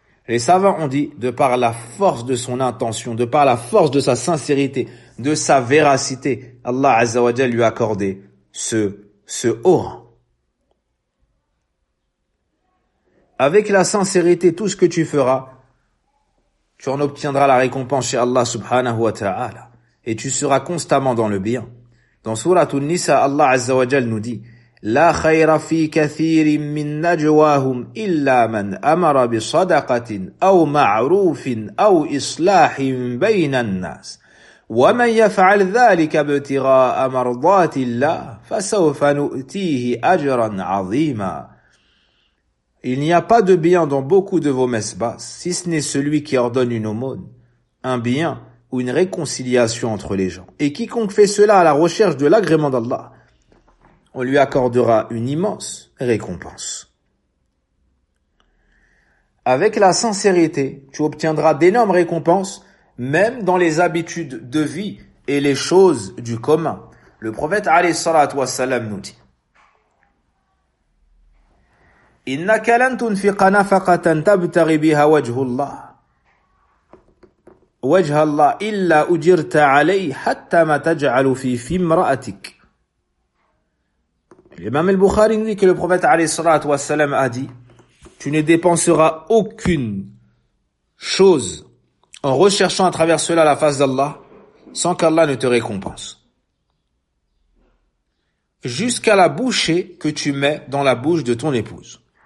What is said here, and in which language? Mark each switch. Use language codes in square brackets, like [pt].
[fr] Les savants ont dit, de par la force de son intention, de par la force de sa sincérité, de sa véracité, Allah Azza wa Jalla lui a accordé ce haut rang. Avec la sincérité, tout ce que tu feras, tu en obtiendras la récompense chez Allah subhanahu wa ta'ala. Et tu seras constamment dans le bien. Dans Surah An-Nisa, Allah Azza wa Jalla nous dit, [ar] لا خير في كثير من نجواهم إلا من أمر بصدقة أو معروف أو إصلاح بين الناس ومن يفعل ذلك ابتغاء مرضات الله فسوف نؤتيه أجرا عظيما. [fr] Il n'y a pas de bien dans beaucoup de vos mesbahs, si ce n'est celui qui ordonne une aumône, un bien ou une réconciliation entre les gens. Et quiconque fait cela à la recherche de l'agrément d'Allah, on lui accordera une immense récompense. Avec la sincérité, tu obtiendras d'énormes récompenses, même dans les habitudes de vie et les choses du commun. Le prophète, alayhi salatu wa salam, nous dit, [ar] إِنَّكَ لَنْ تُنْفِقَ نَفَقَةً تَبْتَغِ بِهَا وَجْهُ اللَّهِ وَجْهَ اللَّهِ إِلَّا أُجِرْتَ عَلَيْهِ حَتَّى مَا تَجْعَلُ فِي امْرَأَتِكَ. [fr] L'imam al-Bukhari dit que le prophète alayhi salat wa salam a dit, tu ne dépenseras aucune chose en recherchant à travers cela la face d'Allah sans qu'Allah ne te récompense. Jusqu'à la bouchée que tu mets dans la bouche de ton épouse.